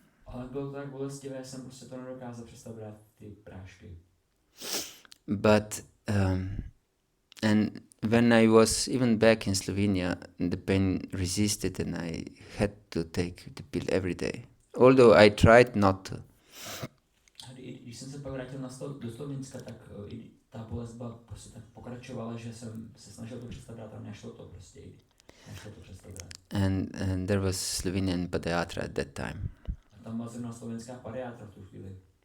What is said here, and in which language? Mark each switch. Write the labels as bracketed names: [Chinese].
[Czech] Ale bylo to tak bolestivé, jsem prostě to nedokázal přestat brát ty prášky. [English] But and when I was even back in Slovenia, the pain resisted, and I had to take the pill every day. Although I tried not to. [Czech] Když jsem se pak vrátil do Slovenska, tak i ta bolest byla prostě tak pokračovala, že jsem se snažil to přestat brát a nešlo to prostě. Nešlo to přestat brát. [English] And there was Slovenian padiatra at that time. [Czech] A tam byla zrovna slovenská padiatra v tu chvíli.